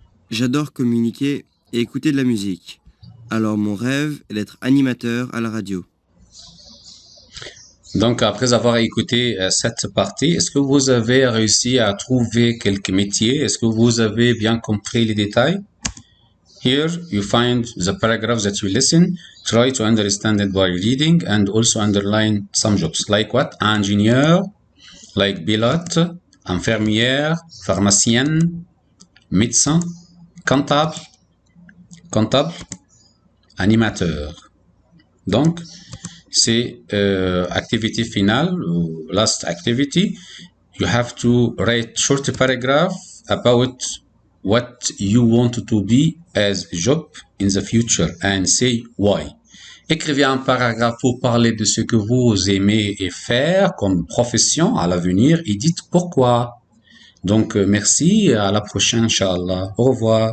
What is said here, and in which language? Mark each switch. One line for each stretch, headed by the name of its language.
French: J'adore communiquer et écouter de la musique. Alors mon rêve est d'être animateur à la radio. Donc, après avoir écouté cette partie, est-ce que vous avez réussi à trouver quelques métiers? Est-ce que vous avez bien compris les détails?
English: Here, you find the paragraph that you listen. Try to understand it by reading and also underline some jobs. Like what?
French: Ingénieur, like pilote, infirmière, pharmacienne, médecin, comptable, animateur. Donc, c'est activité finale,
English: last activity. You have to write short paragraph about what you want to be as job in the future and say why.
French: Écrivez un paragraphe pour parler de ce que vous aimez et faire comme profession à l'avenir et dites pourquoi. Donc, merci, à la prochaine, Inch'Allah. Au revoir.